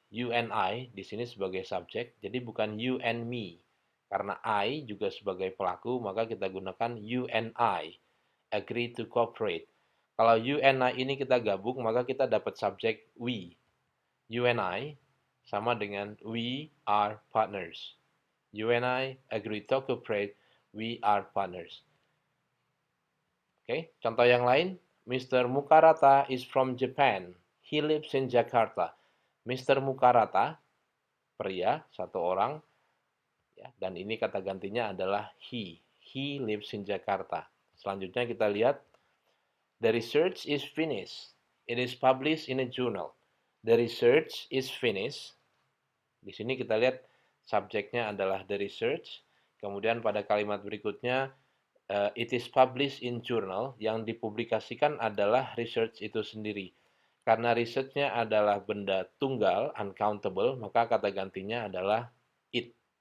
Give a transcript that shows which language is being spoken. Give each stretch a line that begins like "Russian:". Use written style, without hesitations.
English: You and I
Indonesian: di sini sebagai subjek, jadi bukan
English: you and me.
Indonesian: Karena I juga sebagai pelaku, maka kita gunakan
English: you and I agree to cooperate.
Indonesian: Kalau
English: you and I
Indonesian: ini kita gabung, maka kita dapat subjek we.
English: You and I
Indonesian: sama dengan
English: we are partners. You and I agree to cooperate. We are partners.
Indonesian: Oke, contoh yang lain.
English: Mr. Mukarata is from Japan. He lives in Jakarta. Mr.
Indonesian: Mukarata, pria, satu orang, ya, dan ini kata gantinya adalah he.
English: He lives in Jakarta.
Indonesian: Selanjutnya kita lihat,
English: the research is finished. It is published in a journal. The research is finished.
Indonesian: Di sini kita lihat subjeknya adalah the research. Kemudian pada kalimat berikutnya,
English: it is published in journal,
Indonesian: yang dipublikasikan adalah research itu sendiri. Karena research-nya adalah benda tunggal, uncountable, maka kata gantinya adalah it.